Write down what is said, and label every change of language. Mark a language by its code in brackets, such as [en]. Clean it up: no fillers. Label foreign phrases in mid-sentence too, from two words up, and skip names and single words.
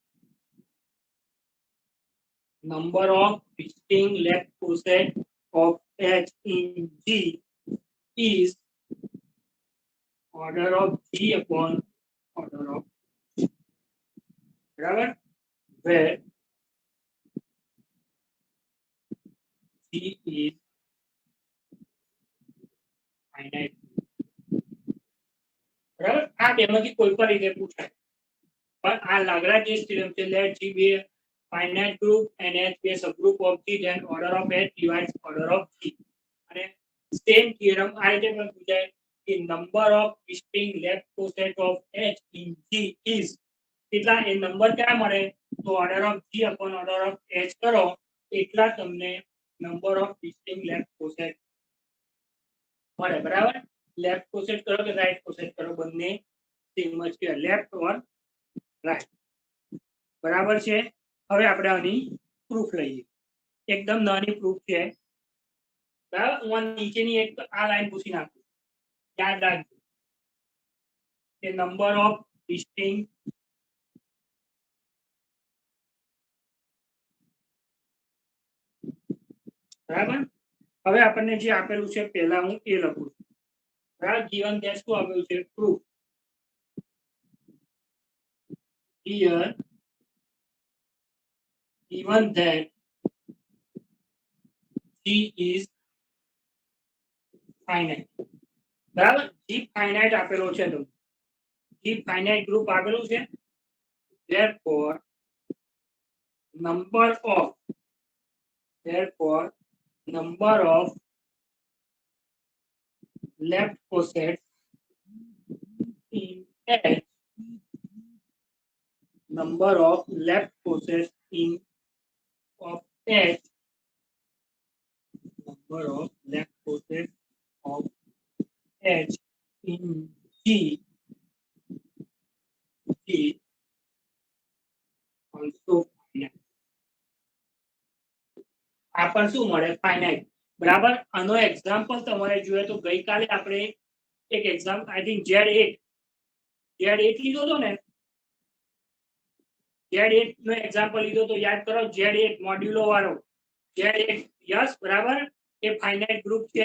[en] number of distinct left cossets of H in G is order of G upon order of G. बराबर, where G is finite. [gu] બરાબર, આ બેમાંથી કોઈ પણ રીતે પૂછાય, પણ આ લાગ્રાંજ થિયરમ છે. [en] લેટ G be a finite group and H be a subgroup of G, then order of H divides order of G. [gu] અને સેમ થિયરમ આ રીતે પણ પૂછાય કે [en] number of distinct left cossets of H in G is [gu] કેટલા, એ નંબર ક્યાં મળે તો [en] order of G upon order of H [gu] કરો એટલા તમને [en] number of distinct left cossets [gu] મળે. બરાબર, [en] left coset [gu] કરો કે [en] right coset [gu] કરો બંને સેમ જ છે, [en] left or right. [gu] બરાબર છે. હવે આપણે આની પ્રૂફ લઈએ. એકદમ નાની પ્રૂફ છે. બરાબર, હું નીચેની એક આ લાઈન પૂછી નાખું, યાદ રાખજો કે [en] number of distinct [gu] બરાબર. હવે આપણને જે આપેલું છે પહેલા હું એ લખું છું. બરાબર, [en] given that [gu] શું આપેલું છે proof. [en] Here given that G is finite. [gu] બરાબર, G finite આપેલો છે, તો G finite group આપેલું છે. [en] therefore number of left cossets in H, number of left cossets in of H, number of left cossets of H in G also finite. [gu] આ પણ શું મળે, ફાઇનાઇટ. બરાબર, આનો એક્ઝામ્પલ તમારે જોઈએ તો ગઈકાલે આપણે એક એક્ઝામ્પલ [en] I think [gu] Z8 લીધો તો ને, Z8 નો એક્ઝામ્પલ લીધો તો યાદ કરો, Z8 મોડ્યુલો વાળો Z8, યસ બરાબર, એ [en] finite group [gu] છે.